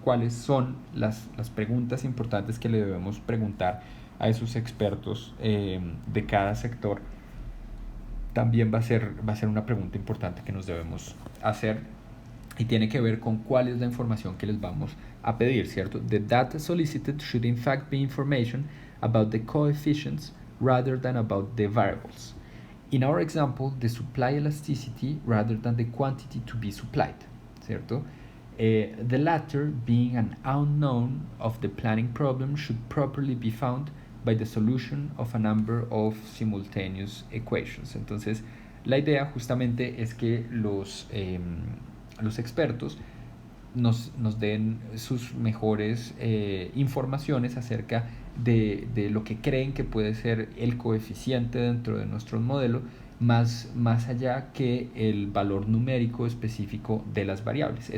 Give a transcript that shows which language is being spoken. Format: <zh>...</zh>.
<es>¿Cuáles son las preguntas importantes que le debemos preguntar a esos expertos de cada sector? También va a ser una pregunta importante que nos debemos hacer y tiene que ver con cuál es la información que les vamos a pedir, ¿cierto?</es> <en>The data solicited should in fact be information about the coefficients rather than about the variables. In our example, the supply elasticity rather than the quantity to be supplied,</en> <es>¿cierto?</es> <en>The latter, being an unknown of the planning problem, should properly be found by the solution of a number of simultaneous equations.</en> <es>Entonces, la idea justamente es que los expertos nos den sus mejores informaciones acerca de lo que creen que puede ser el coeficiente dentro de nuestro modelo, más allá que el valor numérico específico de las variables.</es>